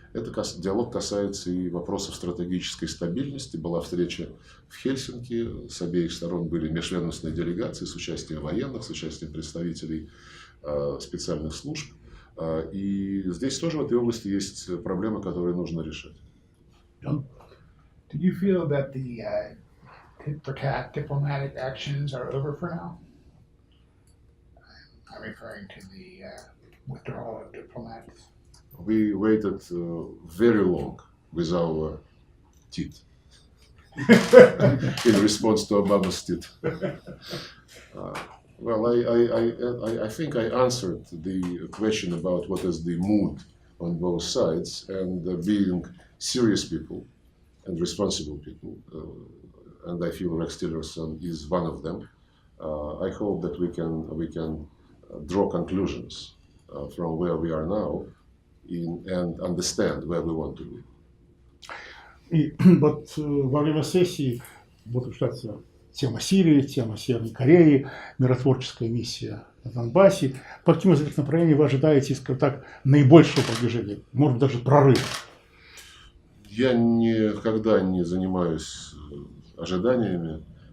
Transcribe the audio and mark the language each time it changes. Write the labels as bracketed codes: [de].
[ru] Этот диалог касается и вопросов стратегической стабильности. Была встреча в Хельсинки, с обеих сторон были межведомственные делегации с участием военных, с участием представителей специальных служб. И здесь тоже в этой области есть проблемы, которые нужно решать. [en] Do you feel that the tit-for-tat diplomatic actions are over for now? I'm referring to the withdrawal of diplomats. We waited very long with our tit in response to Obama's tit. Well, I think I answered the question about what is the mood on both sides, and being serious people and responsible people, and I feel Rex Tillerson is one of them. I hope that we can draw conclusions from where we are now and understand where we want to be. [ru] И вот во время сессии будет обсуждаться тема Сирии, тема Северной Кореи, миротворческая миссия на Донбассе. По каким из этих направлений вы ожидаете, скажем так, наибольшего продвижения, может быть, даже прорыва? Я никогда не занимаюсь ожиданиями.